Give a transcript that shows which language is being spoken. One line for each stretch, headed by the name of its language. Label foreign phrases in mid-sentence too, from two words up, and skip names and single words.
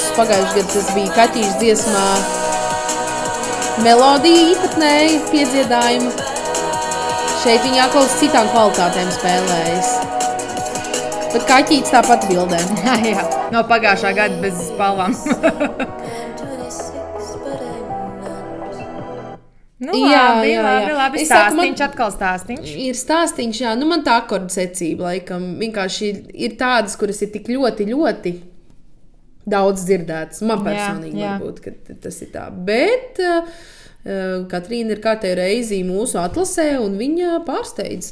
Latvian: Pagājušajā gadā tas bija kaķīšu dziesmā melodija īpatnēja piedziedājumu. Šeit viņa atkal uz citām kvalitātēm spēlējas. Bet kaķītis tāpat bildē. Jā, no pagājušā gada bez spalvām. 26,
English: but I'm not.
Latvian: Nu, Jā, labi. Es saku, Stāstiņš, atkal stāstiņš. Ir stāstīņš, jā. Nu, man tā akordu secība, laikam, vienkārši ir tādas, kuras ir tik ļoti daudz dzirdētas. Man personīgi varbūt, ka tas ir tā. Bet Katrīna ir kārtējo reizi mūsu atlasē, un viņa pārsteidz.